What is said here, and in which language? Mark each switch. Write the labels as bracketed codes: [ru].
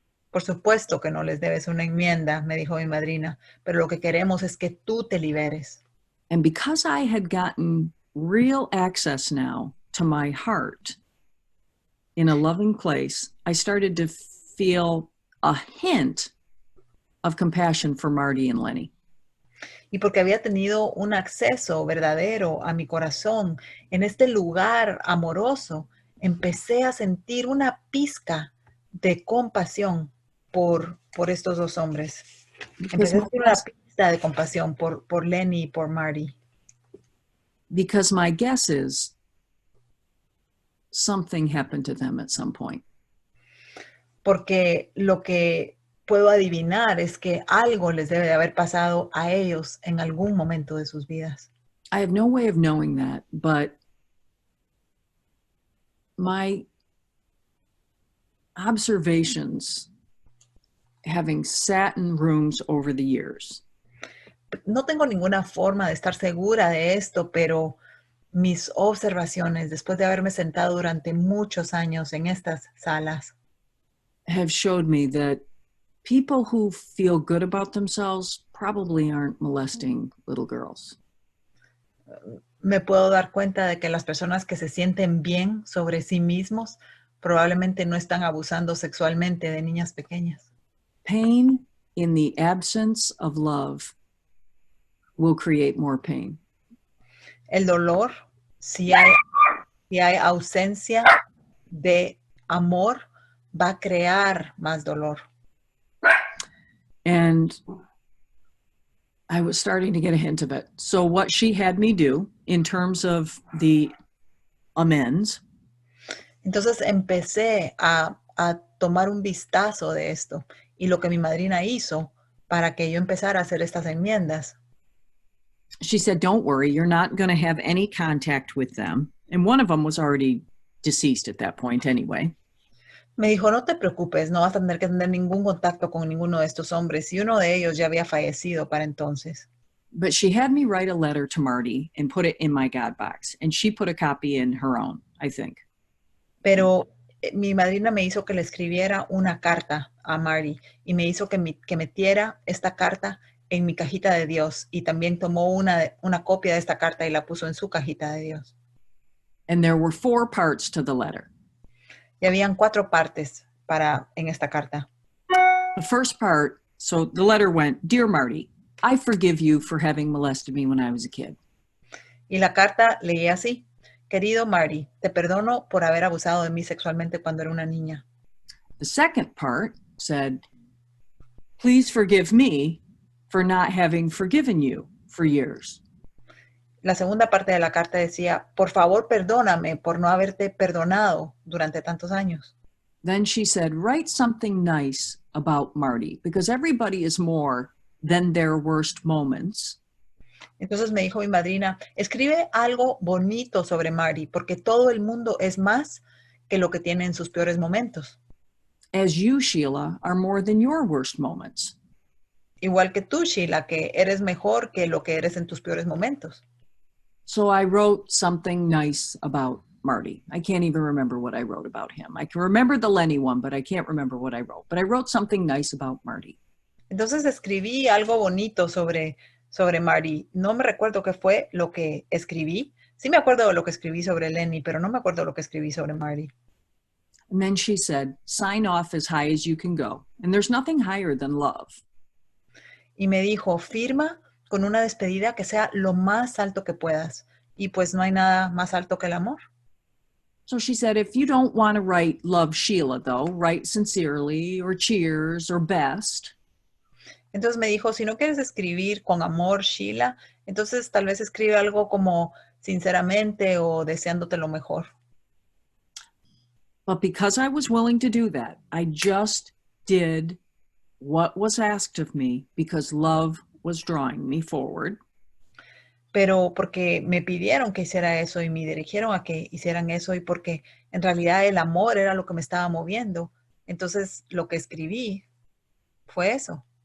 [es] Por supuesto que no les debes una enmienda, me dijo mi madrina, pero lo que queremos es que tú te liberes. [en] And because I had gotten real access now to my heart in a loving place, I started to feel a hint of compassion for Marty and Lenny. [es] Y porque había tenido un acceso verdadero a mi corazón en este lugar amoroso, empecé a sentir una pizca de compasión por estos dos hombres. Empecé a sentir una pizca de compasión por Lenny y por Marty. [en] Because my guess is something happened to them at some point. [es] Porque lo que puedo adivinar es que algo les debe de haber pasado a ellos en algún momento de sus vidas. [en] I have no way of knowing that, but my observations, having sat in rooms over the years, [es] No tengo ninguna forma de estar segura de esto, pero mis observaciones, después de haberme sentado durante muchos años en estas salas, [en] have showed me that people who feel good about themselves probably aren't molesting little girls. [es] me puedo dar cuenta de que las personas que se sienten bien sobre sí mismos probablemente no están abusando sexualmente de niñas pequeñas. [en] Pain in the absence of love will create more pain. [es] El dolor, si hay ausencia de amor, va a crear más dolor. [en] And I was starting to get a hint of it. So what she had me do in terms of the amends, [es] Entonces empecé a tomar un vistazo de esto y lo que mi madrina hizo para que yo empezara a hacer estas enmiendas. [en] she said, don't worry, you're not going to have any contact with them. And one of them was already deceased at that point anyway. [es] Me dijo, no te preocupes, no vas a tener que tener ningún contacto con ninguno de estos hombres. Y uno de ellos ya había fallecido para entonces. [en] But she had me write a letter to Marty and put it in my God box. And she put a copy in her own, I think. [es] Pero mi madrina me hizo que le escribiera una carta a Marty y me hizo que metiera esta carta en mi cajita de Dios. Y también tomó una copia de esta carta y la puso en su cajita de Dios. [en] And there were 4 parts to the letter. [es] Y habían 4 partes en esta carta. [en] The first part, so the letter went, Dear Marty, I forgive you for having molested me when I was a kid. [es] Y la carta leía así: Querido Marty, te perdono por haber abusado de mí sexualmente cuando era una niña. [en] The second part said, Please forgive me for not having forgiven you for years. [es] La segunda parte de la carta decía: Por favor, perdóname por no haberte perdonado durante tantos años. [en] Then she said, write something nice about Marty, because everybody is more than their worst moments. [es] Entonces me dijo mi madrina, escribe algo bonito sobre Marty, porque todo el mundo es más que lo que tiene en sus peores momentos. [en] As you, Sheila, are more than your worst moments. [es] Igual que tú, Sheila, que eres mejor que lo que eres en tus peores momentos. [en] So I wrote something nice about Marty. I can't even remember what I wrote about him. I can remember the Lenny one, but I can't remember what I wrote. But I wrote something nice about Marty. [es] Entonces escribí algo bonito sobre Marty. No me recuerdo qué fue lo que escribí. Sí me acuerdo de lo que escribí sobre Lenny, pero no me acuerdo lo que escribí sobre Marty. [en] And then she said, sign off as high as you can go. And there's nothing higher than love. [es] Y me dijo, firma con una despedida que sea lo más alto que puedas. Y pues no hay nada más alto que el amor. [en] So she said, if you don't want to write love Sheila, though, write sincerely or cheers or best. [es] Entonces me dijo, si no quieres escribir con amor, Sheila, entonces tal vez escribe algo como sinceramente o deseándote lo mejor. [en] But because I was willing to do that, I just did what was asked of me because love was drawing me forward. [es] Pero porque me pidieron que hiciera eso y me dirigieron a que hicieran eso y porque en realidad el amor era lo que me estaba moviendo. Entonces lo que escribí fue eso.